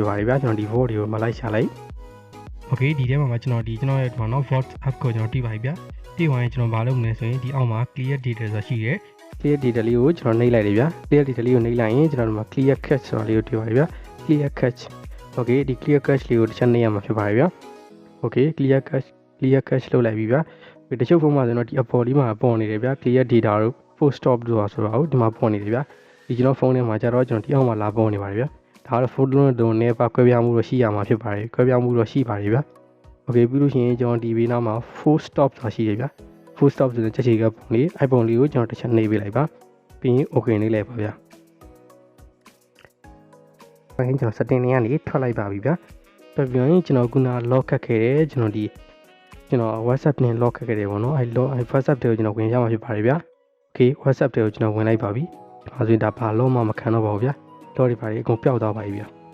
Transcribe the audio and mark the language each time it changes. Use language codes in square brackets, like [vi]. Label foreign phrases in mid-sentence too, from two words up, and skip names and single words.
[my] ပါတယ်ဗျာကျွန်တော်ဒီ Vault တွေကိုမလိုက်ရှာလိုက် Okay ဒီထဲမှာကျွန်တော်ရဲ့ဒီမှာနော် Vault app ကိုကျွန်တော်တိပါပြီဗျာတိသွားရင်ကျွန်တော်မလုပ်မလဲဆိုရင်ဒီအောက်မှာ [en] clear data [my] ဆိုတာရှိတယ် [en] clear data [my] လေးကိုကျွန် တော်နှိပ်လိုက်တယ်ဗျာ [en] clear data [my] လေးကိုနှိပ်လိုက်ရင်ကျွန်တော်ဒီမှာ [en] clear cache [my] ဆိုတာလေးကိုတွေ့ပါတယ်ဗျာ [en] clear cache [my] Okay ဒီ [en] clear cache [my] လေးကိုတစ်ချက်နှိပ်ရမှာဖြစ်ပါတယ်ဗျာ Okay [en] clear cache [my] လုပ်လိုက်ပြီဗျာတချို့ဖုန်းမှာဆိုတော့ဒီအပေါ်လေးမှာပေါ်နေတယ်ဗျာ [en] clear data [my] တို့ [en] full stop [my] တို့ဆိုတာကိုဒီမှာပေါ်နေတယ်ဗျာဒီကျွန်တော်ဖုန်းထဲမှာကျတော့ကျွန်တော်ဒီအောက်မှာလာပေါ်နေပါတယ်ဗျာဒါကတော့ [en] full download [my] နဲ့ပါကွဲပြားမှုတော့ရှိရမှာဖြစ်ပါတယ်ကွဲပြားမှုတော့ရှိပါတယ်ဗျာ Okay ပြီးလို့ရှိရင်ကျွန်တော်ဒီဘေးနားမှာ [en] full stop [my] ဆိုတာရှိတယ်ဗျာ [en] full stop [my] ဆိုတဲ့ချက်ချီကပုံလေးအဲ့ပုံလေးကိုကျွန်တော်တစ်ချက်နှိပ်ပေးလိုက်ပါပြီးရင် okay နှိပ်လိုက်ပါဗျာ ကျွန်တော် setting တွေကနေထွက်လိုက်ပါပြီဗျာတော်ပြန်ရင်ကျွန်တော်ခုန lock ခတ်ခဲ့တယ်ကျွန်တော် WhatsApp နဲ့ lock ခတ်ခဲ့တယ်ပေါ့နော်အဲ့ WhatsApp တွေကိုကျွန်တော်ဝင်ရမှာဖြစ်ပါတယ်ဗျာ Okay WhatsApp တွေကိုကျွန်တော်ဝင်လိုက်ပါပြီဒါဆိုရင်ဒါဘာလို့မှမခံတော့ပါဘူးဗျာတော့ဒီပါအကုန်ပျောက်သွားပါပြီဗျာ